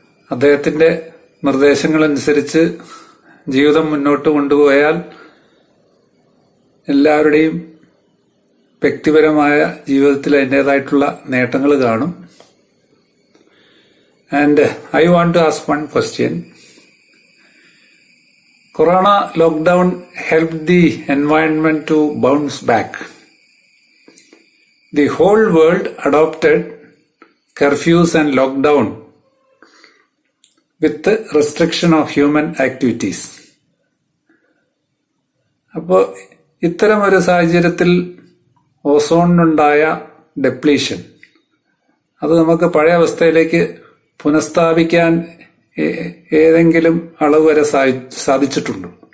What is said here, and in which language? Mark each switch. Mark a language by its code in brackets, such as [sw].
[ml] അദ്ദേഹത്തിൻ്റെ നിർദ്ദേശങ്ങളനുസരിച്ച് ജീവിതം മുന്നോട്ട് കൊണ്ടുപോയാൽ എല്ലാവരുടെയും വ്യക്തിപരമായ ജീവിതത്തിൽ അതിൻ്റേതായിട്ടുള്ള നേട്ടങ്ങൾ കാണും. [en] And I want to ask one question. Corona lockdown helped the environment to bounce back. The whole world adopted curfews and lockdown with the restriction of human activities. [ml] അപ്പോൾ ഇത്തരം ഒരു സാഹചര്യത്തിൽ ഓസോണിനുണ്ടായ ഡെപ്ലീഷൻ അത് നമുക്ക് പഴയ അവസ്ഥയിലേക്ക് പുനഃസ്ഥാപിക്കാൻ ഏതെങ്കിലും അളവ് വരെ സാധിച്ചിട്ടുണ്ടോ?